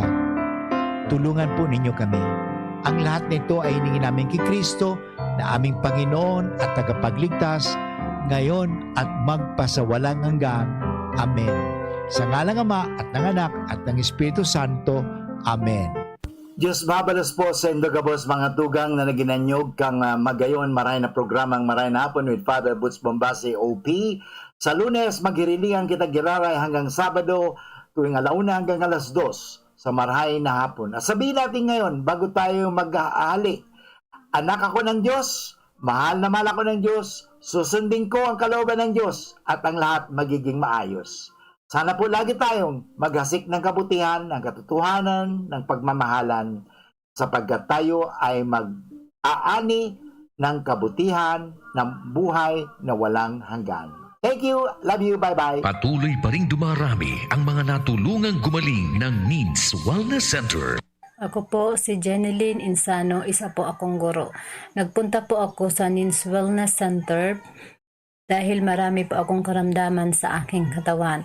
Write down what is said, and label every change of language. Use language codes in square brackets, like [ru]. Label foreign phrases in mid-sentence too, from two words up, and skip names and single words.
[tl] Tulungan po ninyo kami. Ang lahat nito ay hiningi namin kay Kristo na aming Panginoon at tagapagligtas, ngayon at magpasawalang hanggan. Amen. Sa ngalan ng Ama at ng Anak at ng Espiritu Santo. Amen. [bik] Diyos mabalos po sa indogabos mga tugang na naginanyog kang magayon maray na programang maray na hapon with Father Butch Bombase OP. Sa Lunes, maghirilingan kita giraray hanggang Sabado tuwing 1:00 hanggang 2:00 sa marahay na hapon. [tl] At sabihin natin ngayon, bago tayo mag-aali, anak ako ng Diyos, mahal na mahal ako ng Diyos, susundin ko ang kalooban ng Diyos at ang lahat magiging maayos. Sana po lagi tayong maghasik ng kabutihan, ng katotohanan, ng pagmamahalan, sapagkat tayo ay mag-aani ng kabutihan ng buhay na walang hanggan. [en] Thank you. Love you. Bye-bye. [tl] Patuloy pa rin dumarami ang mga natulungang gumaling ng Needs Wellness Center. Ako po si Jeneline Insano, isa po akong guro. Nagpunta po ako sa Needs Wellness Center dahil marami po akong karamdaman sa aking katawan.